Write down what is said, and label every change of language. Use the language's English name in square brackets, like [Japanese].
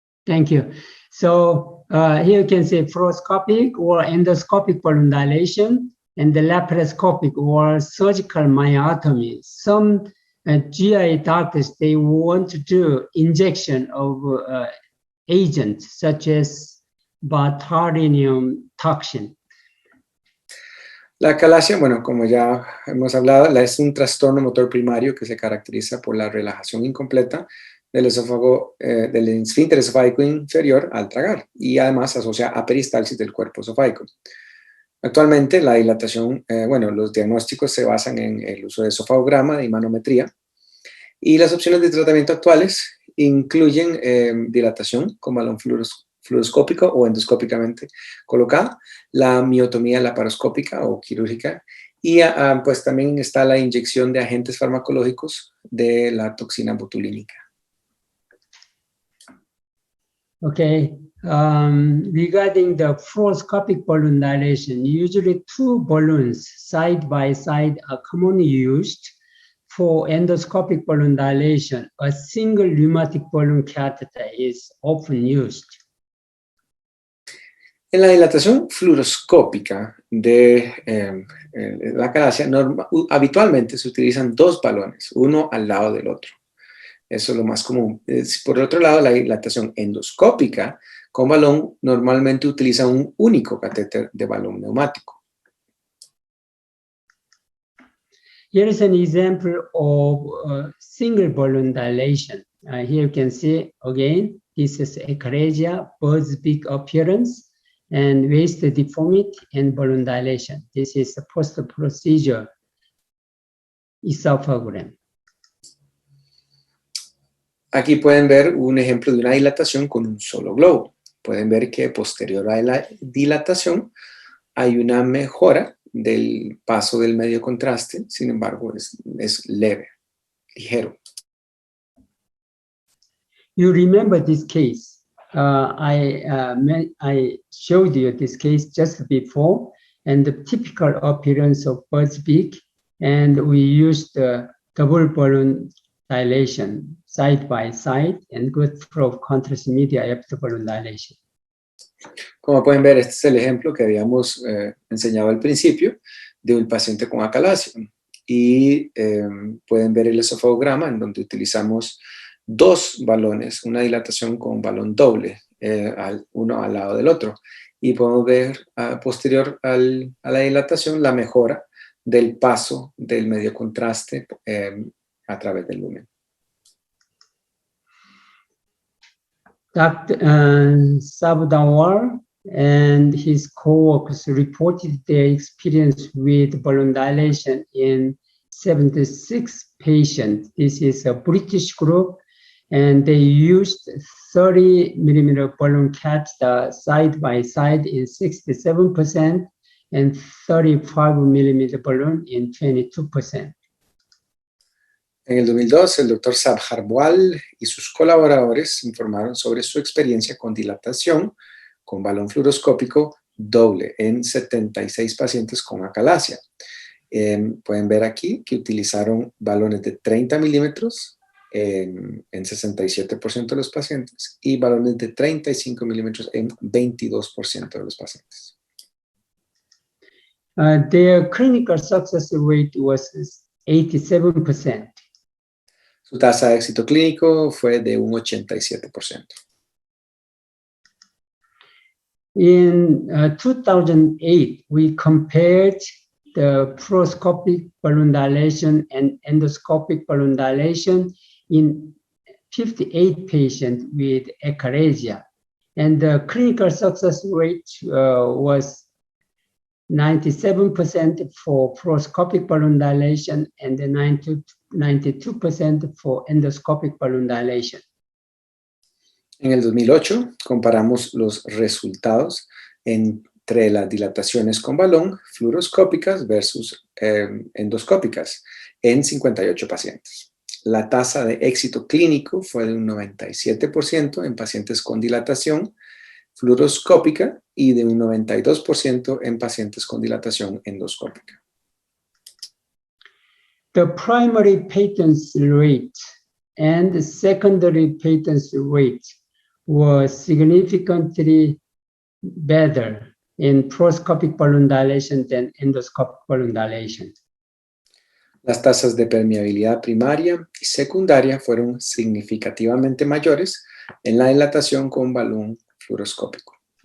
[English] Thank you. So here you can see fluoroscopic or endoscopic balloon dilation and the laparoscopic or surgical myotomy. Some GI doctors, they want to do injection of agents such as botulinum toxin. [Spanish] La acalasia, bueno, como ya hemos hablado, es un trastorno motor primario que se caracteriza por la relajación incompleta del esófago, del esfínter esofágico inferior al tragar, y además asocia a peristalsis del cuerpo esofágico. Actualmente la dilatación, los diagnósticos se basan en el uso de esofagograma y manometría, y las opciones de tratamiento actuales incluyen dilatación con balón fluoroscópico o endoscópicamente colocada, la miotomía laparoscópica o quirúrgica, y pues también está la inyección de agentes farmacológicos de la toxina botulínica. [English] Okay, regarding the fluoroscopic balloon dilation, usually two balloons side by side are commonly used. For endoscopic balloon dilation, a single pneumatic balloon catheter is often used. [Spanish] En la dilatación fluoroscópica de la acalasia, habitualmente se utilizan dos balones, uno al lado del otro. Eso es lo más común. Por el otro lado, la dilatación endoscópica con balón normalmente utiliza un único catéter de balón neumático. [English] Here is an example of single balloon dilation. Here you can see again, this is echalasia, bird's beak appearance, and waist deformity and balloon dilation. This is the post-procedure esophagogram. [Spanish] Aquí pueden ver un ejemplo de una dilatación con un solo globo. Pueden ver que posterior a la dilatación hay una mejora del paso del medio contraste, sin embargo es leve, ligero. [English] You remember this case. I showed you this case just before, and the typical appearance of bird's beak, and we used the double balloon dilation side by side and good flow of contrast media after balloon dilation. [Spanish] Como pueden ver, este es el ejemplo que habíamos enseñado al principio de un paciente con acalación. Y pueden ver el esofagograma en donde utilizamos dos balones, una dilatación con balón doble, uno al lado del otro. Y podemos ver posterior a la dilatación la mejora del paso del medio contraste a través del lumen. [English] Dr. Sabdawar and his co-workers reported their experience with balloon dilation in 76 patients. This is a British group, and they used 30 millimeter balloon catheter side by side in 67% and 35 millimeter balloon in 22%. [Spanish] En el 2002, el doctor Sabharwal y sus colaboradores informaron sobre su experiencia con dilatación con balón fluoroscópico doble en 76 pacientes con acalasia. Pueden ver aquí que utilizaron balones de 30 milímetros en 67% de los pacientes y balones de 35 milímetros en 22% de los pacientes. [English] Their clinical success rate was 87%. [Spanish] Su tasa de éxito clínico fue de un 87%. [English] In 2008, we compared the fluoroscopic balloon dilation and endoscopic balloon dilation in 58 patients with echalasia. And the clinical success rate was 97% for fluoroscopic balloon dilation and 92% for endoscopic balloon dilation. [Spanish] En el 2008 comparamos los resultados entre las dilataciones con balón fluoroscópicas versus endoscópicas en 58 pacientes. La tasa de éxito clínico fue de un 97% en pacientes con dilatación fluoroscópica y de un 92% en pacientes con dilatación endoscópica. [English] The primary patency rate and the secondary patency rate was significantly better in fluoroscopic balloon dilation than endoscopic balloon dilation. [Spanish] Las tasas de permeabilidad primaria y secundaria fueron significativamente mayores en la dilatación con balón fluoroscópico.